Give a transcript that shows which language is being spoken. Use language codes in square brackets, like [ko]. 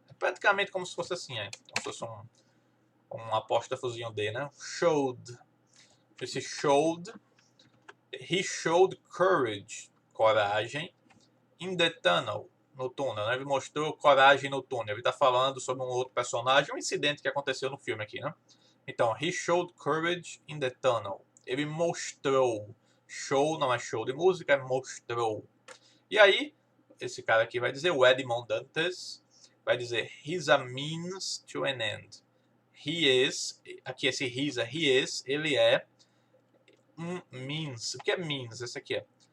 [pt] É praticamente como se fosse assim, como se fosse um apóstrofozinho D, né? [en] Showed. Esse showed. He showed courage. Coragem. In the tunnel. [pt] No túnel, né? Ele mostrou coragem no túnel. Ele está falando sobre um outro personagem, um incidente que aconteceu no filme aqui, né? [en] Então, he showed courage in the tunnel. [pt] Ele mostrou. Show não é show de música, é mostrou. E aí, esse cara aqui vai dizer, o Edmond Dantes, vai dizer, [en] he's a means to an end. He is, [pt] aqui esse [en] he is, [pt] ele é um means. O que é means? Esse aqui é.